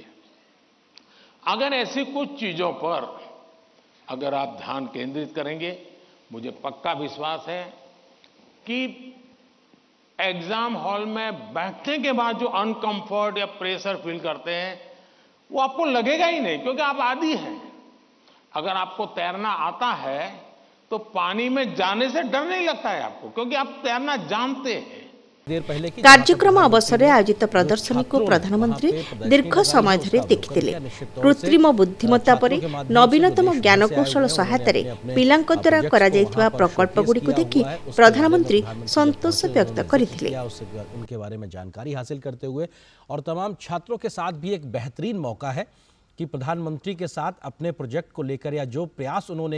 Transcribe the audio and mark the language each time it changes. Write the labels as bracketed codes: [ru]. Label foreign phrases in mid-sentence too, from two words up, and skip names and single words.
[hi] अगर ऐसी कुछ चीजों पर अगर आप ध्यान केंद्रित करेंगे, मुझे पक्का विश्वास है कि [en] exam hall [hi] में बैठने के बाद जो अनकंफर्ट या प्रेशर फील करते हैं वो आपको लगेगा ही नहीं, क्योंकि आप आदी हैं। अगर आपको तैरना आता है तो पानी में जाने से डर नहीं लगता है आपको, क्योंकि आप तैरना जानते हैं। [or] କାର୍ଯ୍ୟକ୍ରମ ଅବସରରେ ଆୟୋଜିତ ପ୍ରଦର୍ଶନୀକୁ ପ୍ରଧାନମନ୍ତ୍ରୀ ଦୀର୍ଘ ସମୟ ଧରି ଦେଖିଥିଲେ। କୃତ୍ରିମ ବୁଦ୍ଧିମତ୍ତା ପରି ନବୀନତମ ଜ୍ଞାନକୌଶଳ ସହାୟତାରେ ପିଲାଙ୍କ ଦ୍ୱାରା କରାଯାଇଥିବା ପ୍ରକଳ୍ପଗୁଡ଼ିକୁ ଦେଖି ପ୍ରଧାନମନ୍ତ୍ରୀ ସନ୍ତୋଷ ବ୍ୟକ୍ତ କରିଥିଲେ। [hi] उनके बारे में जानकारी हासिल करते हुए और तमाम छात्रों के साथ भी एक बेहतरीन मौका है कि प्रधानमंत्री के साथ अपने प्रोजेक्ट को लेकर या जो प्रयास उन्होंने